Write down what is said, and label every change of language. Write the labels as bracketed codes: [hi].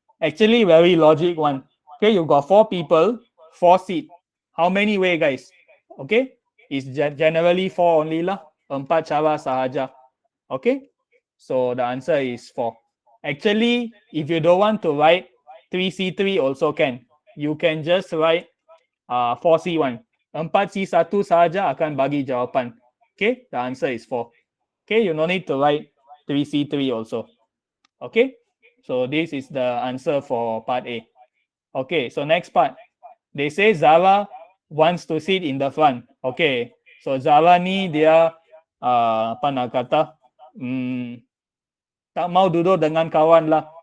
[en] Actually, very logic one. Okay, you got 4 people, 4 seat. How many way, guys? Okay, it's generally 4 only lah. [ms] 4 cara sahaja. [en] Okay, so the answer is 4. Actually, if you don't want to write 3C3 also can. You can just write 4C1. [ms] 4C1 sahaja akan bagi jawapan. [en] Okay, the answer is 4. Okay, you no need to write 3C3 also. Okay, so this is the answer for part A. Okay, so next part. They say Zara wants to sit in the front. [ms] Okay, so Zara ni dia apa nak kata, tak mau duduk dengan kawan lah.